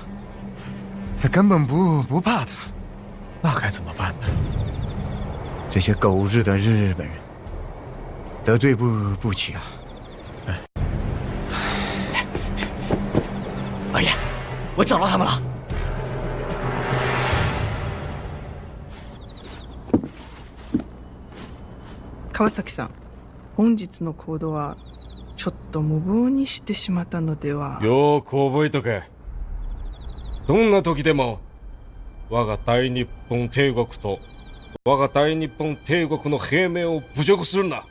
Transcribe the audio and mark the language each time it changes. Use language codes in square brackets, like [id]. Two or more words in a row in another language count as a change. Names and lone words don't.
[zh] 他根本不怕他。那该怎么办呢？这些狗日的日本人，得罪不起啊！老爷，我找到他们了。 [ja] 川崎さん、本日の行動はちょっと無謀にしてしまったのでは。よく覚えとけ。どんな時でも我が大日本帝国と我が大日本帝国の平民を侮辱するな。